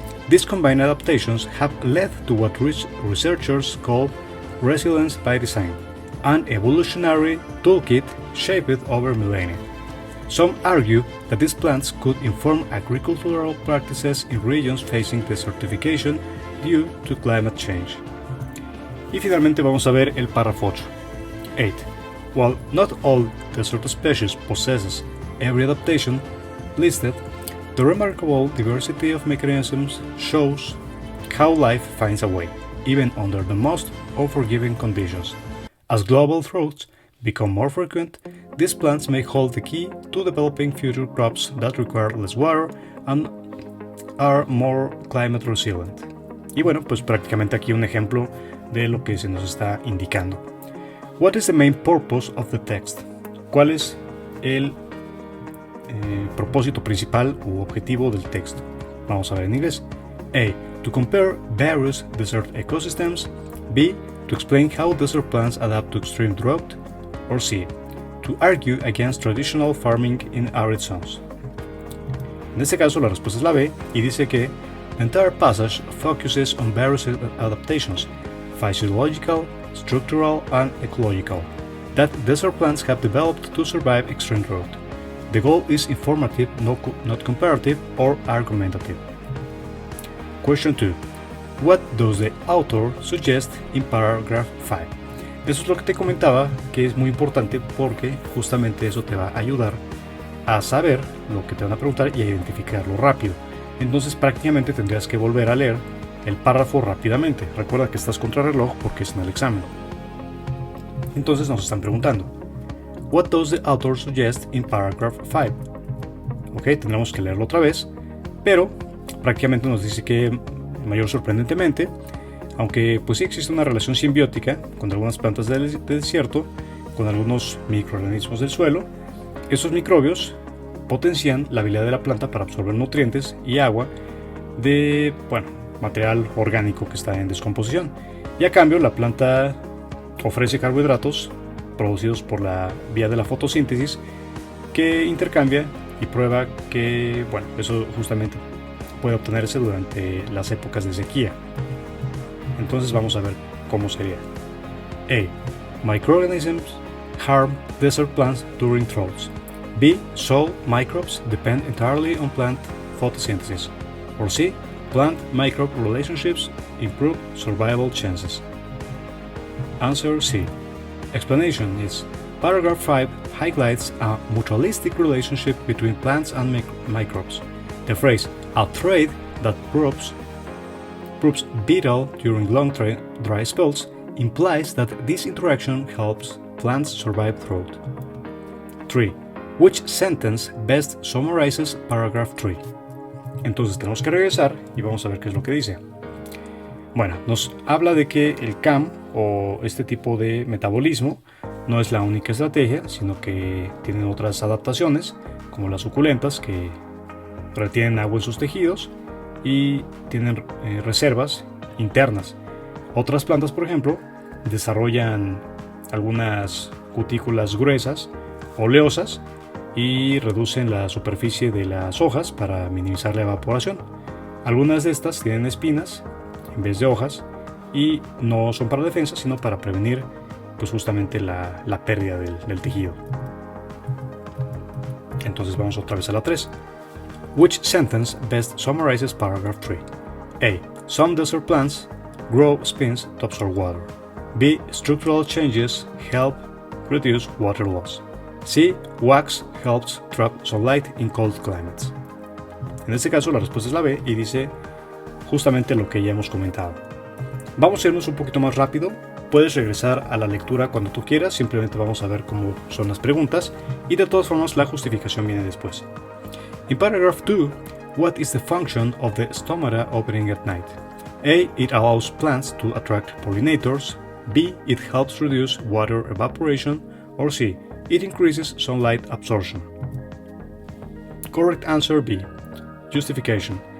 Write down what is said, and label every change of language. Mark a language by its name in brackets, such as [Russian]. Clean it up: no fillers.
[English] These combined adaptations have led to what researchers call resilience by design, an evolutionary toolkit shaped over millennia. Some argue that these plants could inform agricultural practices in regions facing desertification due to climate change. [Spanish] Y finalmente vamos a ver el párrafo 8. 8. [English] While not all desert species possesses every adaptation listed, the remarkable diversity of mechanisms shows how life finds a way, even under the most unforgiving conditions. As global droughts become more frequent, these plants may hold the key to developing future crops that require less water and are more climate resilient. [Spanish] Y bueno, pues prácticamente aquí un ejemplo de lo que se nos está indicando. [English] What is the main purpose of the text? [Spanish] ¿Cuál es el propósito principal u objetivo del texto? Vamos a ver en inglés. A. [English] To compare various desert ecosystems. B. To explain how desert plants adapt to extreme drought. Or C. To argue against traditional farming in arid zones. [Spanish] En este caso la respuesta es la B y dice que [English] the entire passage focuses on various adaptations, physiological, structural, and ecological, that desert plants have developed to survive extreme drought. The goal is informative, not comparative or argumentative. Question 2. What does the author suggest in paragraph 5? [Spanish] Eso es lo que te comentaba, que es muy importante porque justamente eso te va a ayudar a saber lo que te van a preguntar y a identificarlo rápido. Entonces prácticamente tendrías que volver a leer el párrafo rápidamente. Recuerda que estás contra reloj porque es en el examen. Entonces nos están preguntando, [English] What does the author suggest in paragraph 5? [Spanish] Ok, tendremos que leerlo otra vez, pero prácticamente nos dice que, mayor sorprendentemente, aunque pues sí existe una relación simbiótica con algunas plantas del desierto, con algunos microorganismos del suelo, esos microbios potencian la habilidad de la planta para absorber nutrientes y agua de, material orgánico que está en descomposición. Y a cambio la planta ofrece carbohidratos producidos por la vía de la fotosíntesis que intercambia y prueba que, eso justamente puede obtenerse durante las épocas de sequía. Entonces vamos a ver cómo sería. A. [English] Microorganisms harm desert plants during droughts. B. Soil microbes depend entirely on plant photosynthesis. Or C. Plant-microbe relationships improve survival chances. Answer C. Explanation is Paragraph 5 highlights a mutualistic relationship between plants and microbes. The phrase, a trait that proves vital during long dry spells, implies that this interaction helps plants survive drought. 3. Which sentence best summarizes paragraph 3? [Spanish] Entonces tenemos que regresar y vamos a ver qué es lo que dice. Bueno, nos habla de que el CAM o este tipo de metabolismo no es la única estrategia, sino que tienen otras adaptaciones, como las suculentas que retienen agua en sus tejidos y tienen reservas internas. Otras plantas, por ejemplo, desarrollan algunas cutículas gruesas, oleosas, y reducen la superficie de las hojas para minimizar la evaporación. Algunas de estas tienen espinas en vez de hojas y no son para defensa, sino para prevenir pues justamente la pérdida del tejido. Entonces vamos otra vez a la 3. [English] Which sentence best summarizes paragraph 3? A. Some desert plants grow spines to absorb water. B. Structural changes help reduce water loss. C. Wax helps trap sunlight in cold climates. [Spanish] En este caso la respuesta es la B y dice justamente lo que ya hemos comentado. Vamos a irnos un poquito más rápido. Puedes regresar a la lectura cuando tú quieras, simplemente vamos a ver cómo son las preguntas y de todas formas la justificación viene después. [English] In paragraph 2, what is the function of the stomata opening at night? A. It allows plants to attract pollinators. B. It helps reduce water evaporation. Or C. It increases sunlight absorption. Correct answer B. Justification.